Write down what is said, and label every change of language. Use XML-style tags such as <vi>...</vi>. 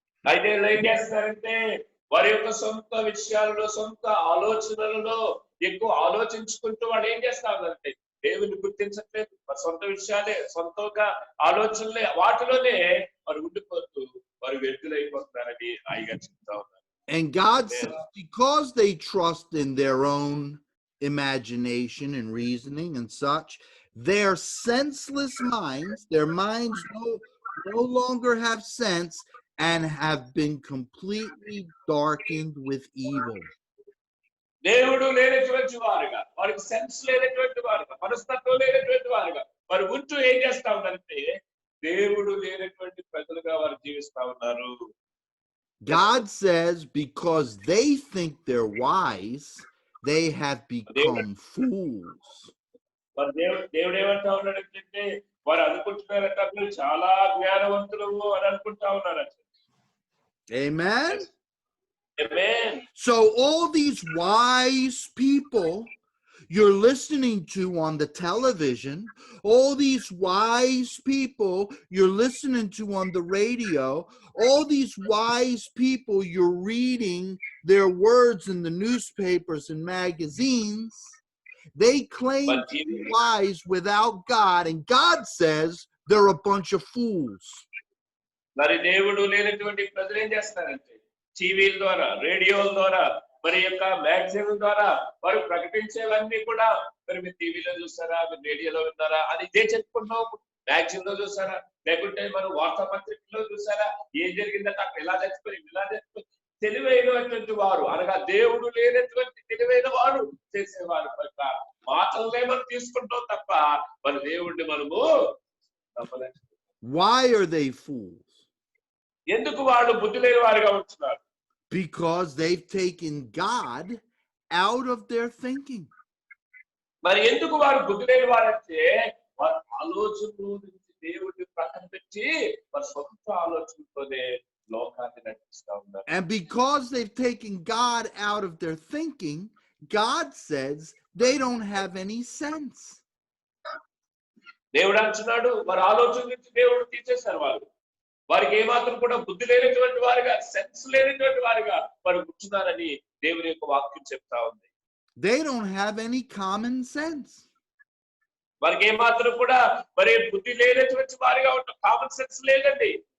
<te>అయితే ఏం చేస్తారంటే వారి యొక్క సొంత విషయాలలో, సొంత ఆలోచనలలో ఎక్కువ ఆలోచించుకుంటూ వాడు ఏం చేస్తారంటే దేవుని గుర్తించట్లేదు, సొంత విషయాలే, సొంతంగా ఆలోచనలే, వాటిలోనే వారు ఉండిపోతూ వారు వ్యర్థులైపోతున్నారని ఆయన చెప్తా ఉన్నారు.</te> <en>And God says, because they trust in their own imagination and reasoning and such, their senseless minds, their minds no longer have sense and have been completely darkened with evil.</en> <te>దేవుడు లేనటువంటి వారుగా, వారికి సెన్స్ లేనటువంటి వారుగా, మనస్తత్వం లేనటువంటి వారుగా వారు ఉంటూ ఏం చేస్తా ఉన్నారంటే దేవుడు లేనటువంటి ప్రజలుగా వారు జీవిస్తా ఉన్నారు.</te> <en>God says because they think they're wise, they have become fools.</en> <te>దేవుడు ఏమంటా ఉన్నాడంటే వారు అనుకుంటున్నారట మీరు చాలా జ్ఞానవంతులు అని అనుకుంటా ఉన్నారట.</te> <en>Amen. Amen. So all these wise people you're listening to on the television, all these wise people you're listening to on the radio, all these wise people you're reading their words in the newspapers and magazines, they claim to be wise without God, and God says they're a bunch of fools.</en> <te>మరి దేవుడు లేనటువంటి ప్రజలు ఏం చేస్తారంటే టీవీల ద్వారా, రేడియోల ద్వారా, మరి యొక్క మ్యాగజైన్ ద్వారా వారు ప్రకటించేవన్నీ కూడా మరి మీరు టీవీలో చూస్తారా, మీరు రేడియోలో విన్నారా, అది ఇదే చెప్పుకుంటాం. మ్యాగజైన్ లో చూసారా, లేకుంటే మనం వార్తాపత్రికలో చూసారా, ఏం జరిగిందంటే అక్కడ ఇలా చచ్చిపోయి ఇలా చచ్చిపోయి. తెలివైనటువంటి వారు అనగా దేవుడు లేనటువంటి తెలివైన వారు చేసేవారు మాటలనే మనం తీసుకుంటాం తప్ప మన దేవుడిని మనము నమ్మలేము.</te> <en>Why are they fools?</en> <te>ఎందుకు వాళ్ళు బుద్ధి లేని వారుగా ఉంటున్నారు?</te> <en>Because they've taken God out of their thinking.</en> <te>మరి ఎందుకు వారు బుద్ధి లేని వారంటే వారి ఆలోచనలు నుంచి దేవుడిని ప్రక్కన పెట్టి వారి సొంత ఆలోచనతోనే లోకాన్ని నడిపిస్తా ఉన్నారు.</te> <en>And because they've taken God out of their thinking, God says they don't have any sense.</en> <te>దేవుడు అంటున్నాడు వారి ఆలోచన నుంచి దేవుడు తీసేశారు. వారికి ఏమాత్రం కూడా బుద్ధి లేనటువంటి వారుగా, సెన్స్ లేనటువంటి వారుగా వారు కూర్చున్నారని దేవుని యొక్క వాక్యం చెప్తా ఉంది.</te> <en>They don't have any common sense.</en> <te>వారికి ఏమాత్రం కూడా మరి బుద్ధి లేనటువంటి వారిగా ఉంటారు, కామన్ సెన్స్ లేదండి.</te>